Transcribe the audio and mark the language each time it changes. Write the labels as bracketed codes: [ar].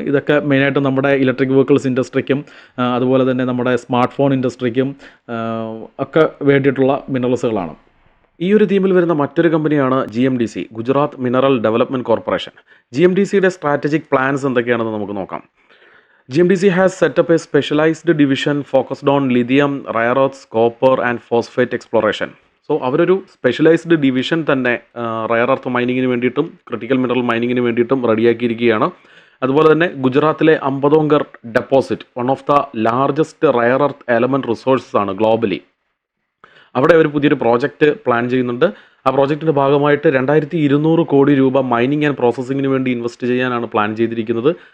[ml] ഇതൊക്കെ മെയിനായിട്ടും നമ്മുടെ ഇലക്ട്രിക് വെഹിക്കിൾസ് ഇൻഡസ്ട്രിക്കും അതുപോലെ തന്നെ നമ്മുടെ സ്മാർട്ട് ഫോൺ ഇൻഡസ്ട്രിക്കും ഒക്കെ വേണ്ടിയിട്ടുള്ള മിനറൽസുകളാണ്. ഈ ഒരു തീമിൽ വരുന്ന മറ്റൊരു കമ്പനിയാണ് GMDC, Gujarat mineral development corporation. GMDCയുടെ strategic plans എന്തൊക്കെയാണെന്ന് നമുക്ക് നോക്കാം. [en] GMDC has set up a specialized division focused on lithium, rare earths, copper and phosphate exploration. [ml] So അവരൊരു സ്പെഷ്യലൈസ്ഡ് ഡിവിഷൻ തന്നെ റയർ എർത്ത് മൈനിങ്ങിന് വേണ്ടിയിട്ടും ക്രിട്ടിക്കൽ മിനറൽ മൈനിങ്ങിന് വേണ്ടിയിട്ടും റെഡിയാക്കിയിരിക്കുകയാണ്. അതുപോലെ തന്നെ ഗുജറാത്തിലെ അമ്പതോങ്കർ deposit [en] one of the largest rare earth element resources ആണ് [ml] globally. അവിടെ ഒരു പുതിയൊരു പ്രോജക്റ്റ് പ്ലാൻ ചെയ്യുന്നുണ്ട്. ആ പ്രോജക്റ്റിൻ്റെ ഭാഗമായിട്ട് 2200 കോടി രൂപ മൈനിങ് ആൻഡ് പ്രോസസ്സിങ്ങിന് വേണ്ടി ഇൻവെസ്റ്റ് ചെയ്യാനാണ് പ്ലാൻ ചെയ്തിരിക്കുന്നത്.